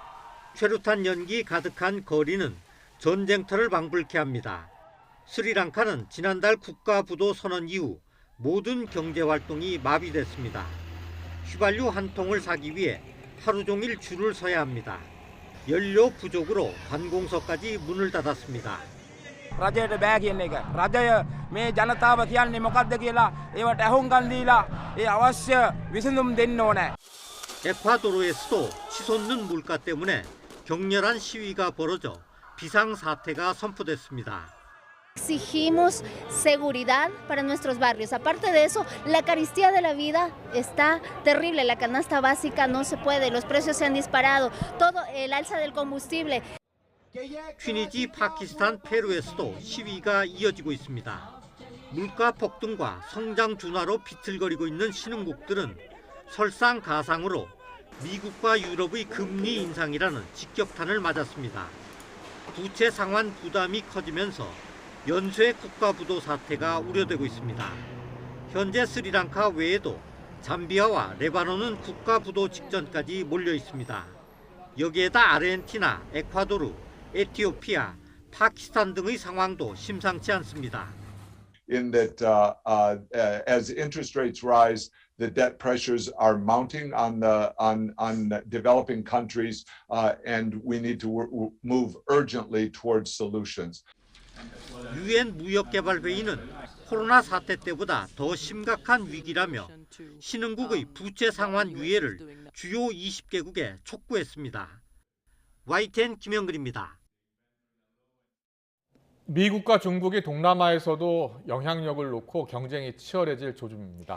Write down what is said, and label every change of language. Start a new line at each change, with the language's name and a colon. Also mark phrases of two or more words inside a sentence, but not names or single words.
Korean: 최루탄 연기 가득한 거리는 전쟁터를 방불케 합니다. 스리랑카는 지난달 국가부도 선언 이후 모든 경제활동이 마비됐습니다. 휘발유 한 통을 사기 위해 하루 종일 줄을 서야 합니다. 연료 부족으로 관공서까지 문을 닫았습니다.
Sinhala: රජයට බෑ කියන එක. රජය මේ ජනතාව කියන්නේ මොකක්ද කියලා ඒවට ඇහුම්කන් දීලා ඒ අවශ්‍ය විසඳුම් දෙන්න ඕනේ.
Korean: 에콰도르에서도 치솟는 물가 때문에 격렬한 시위가 벌어져 비상사태가 선포됐습니다.
Spanish: Exigimos seguridad para nuestros barrios. Aparte de eso, la carestía de la vida está terrible. La canasta básica no se puede, los precios se han disparado, todo el alza del combustible.
Korean: 튀니지, 파키스탄, 페루에서도 시위가 이어지고 있습니다. 물가 폭등과 성장 둔화로 비틀거리고 있는 신흥국들은 설상가상으로 미국과 유럽의 금리 인상이라는 직격탄을 맞았습니다. 부채 상환 부담이 커지면서 연쇄 국가부도 사태가 우려되고 있습니다. 현재 스리랑카 외에도 잠비아와 레바논은 국가부도 직전까지 몰려 있습니다. 여기에다 아르헨티나, 에콰도르, 에티오피아, 파키스탄 등의 상황도 심상치 않습니다.
English: In that as interest rates rise, the debt pressures are mounting on developing countries, and we need to move urgently towards solutions.
Korean: 유엔 무역개발회의는 코로나 사태 때보다 더 심각한 위기라며 신흥국의 부채 상환 유예를 주요 20개국에 촉구했습니다. YTN 김영근입니다. 미국과 중국이 동남아에서도 영향력을 놓고 경쟁이 치열해질 조짐입니다.